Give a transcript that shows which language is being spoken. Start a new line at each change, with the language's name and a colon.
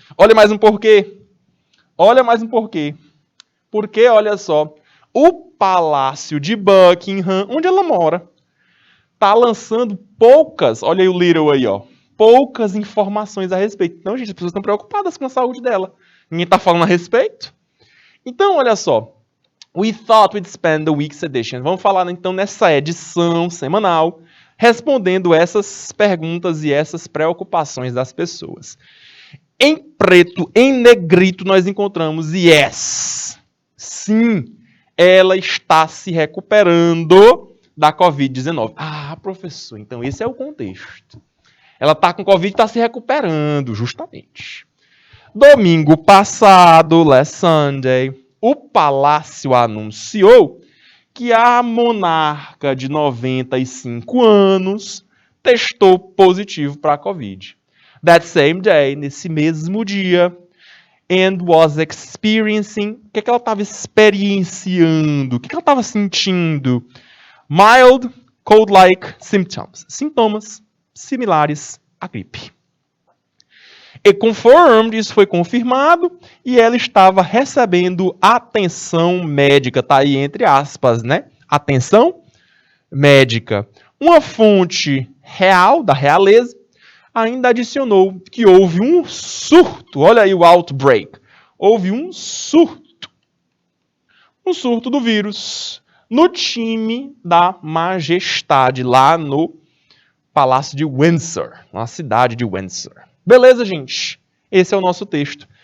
Portuguese: Olha mais um porquê. Olha mais um porquê. Porque, olha só, o Palácio de Buckingham, onde ela mora, está lançando poucas, olha aí o Little aí, ó, poucas informações a respeito. Então, gente, as pessoas estão preocupadas com a saúde dela. Ninguém está falando a respeito. Então, olha só.
English: We thought we'd spend the week's edition.
Portuguese: Vamos falar, então, nessa edição semanal, respondendo essas perguntas e essas preocupações das pessoas. Em preto, em negrito, nós encontramos yes. Sim, ela está se recuperando da Covid-19. Ah, professor, então esse é o contexto. Ela está com Covid e está se recuperando, justamente. Domingo passado,
English: last Sunday,
Portuguese: o Palácio anunciou que a monarca de 95 anos testou positivo para a Covid.
English: That same day,
Portuguese: nesse mesmo dia,
English: and was experiencing,
Portuguese: o que ela estava experienciando? O que ela estava sentindo?
English: Mild cold-like symptoms.
Portuguese: Sintomas similares à gripe. E confirmed, isso foi confirmado, e ela estava recebendo atenção médica, tá aí entre aspas, né? Atenção médica. Uma fonte real, da realeza, ainda adicionou que houve um surto, olha aí o outbreak, houve um surto do vírus no time da majestade, lá no Palácio de Windsor, na cidade de Windsor. Beleza, gente? Esse é o nosso texto.